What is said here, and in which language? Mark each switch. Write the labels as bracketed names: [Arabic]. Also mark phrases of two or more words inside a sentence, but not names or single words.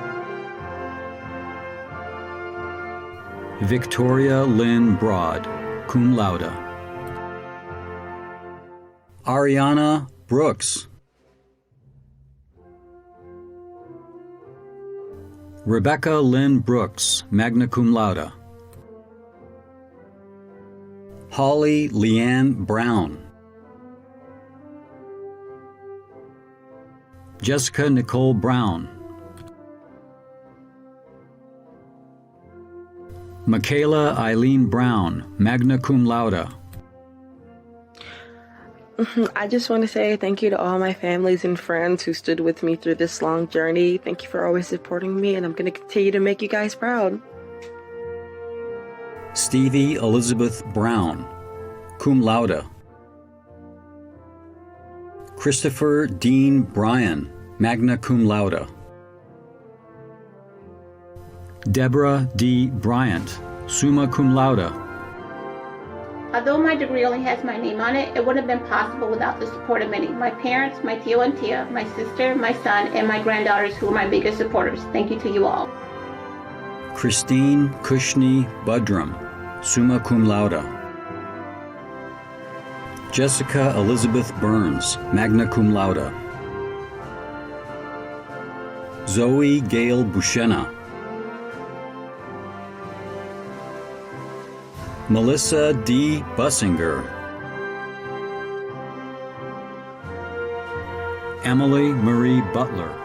[English] Victoria Lynn Broad, [Latin] cum laude. [English] Ariana Brooks. Rebecca Lynn Brooks, [Latin] magna cum laude. [English] Holly Leanne Brown. Jessica Nicole Brown. Michaela Eileen Brown, [Latin] magna cum laude. [English] I just want to say thank you to all my families and friends who stood with me through this long journey. Thank you for always supporting me, and I'm going to continue to make you guys proud. Stevie Elizabeth Brown, [Latin] cum laude. [English] Christopher Dean Bryan, [Latin] magna cum laude. [English] Deborah D. [Latin] Bryant, summa cum laude. [English] Although my degree only has my name on it, it wouldn't have been possible without the support of many. My parents, my tío and tía, my sister, my son, and my granddaughters who are my biggest supporters. Thank you to you all. Christine Kushni Budrum, [Latin] summa cum laude. [English] Jessica Elizabeth Burns, [Latin] magna cum laude. [English] Zoe Gail Bushena. Melissa D. Bussinger. Emily Marie Butler.